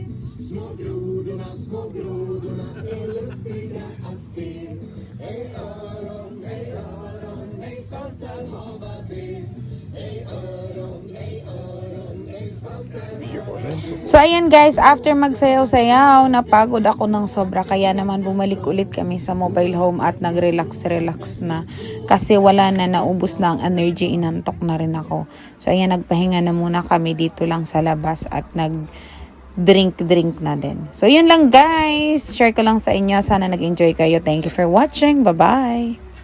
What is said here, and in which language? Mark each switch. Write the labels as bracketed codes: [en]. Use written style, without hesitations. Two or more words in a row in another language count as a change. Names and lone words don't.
[sv] Små grodorna är lustiga att se. Ej öron, ej svansar hava det. Ej öron, ej svansar hava det. [tl] So ayan guys, after magsayaw-sayaw, napagod ako ng sobra. Kaya naman bumalik ulit kami sa mobile home at nag-relax na. Kasi wala na, naubos na ang energy, inantok na rin ako. So ayan, nagpahinga na muna kami dito lang sa labas at nag-drink na din. So yun lang guys, share ko lang sa inyo. Sana nag-enjoy kayo. [en] Thank you for watching. Bye-bye!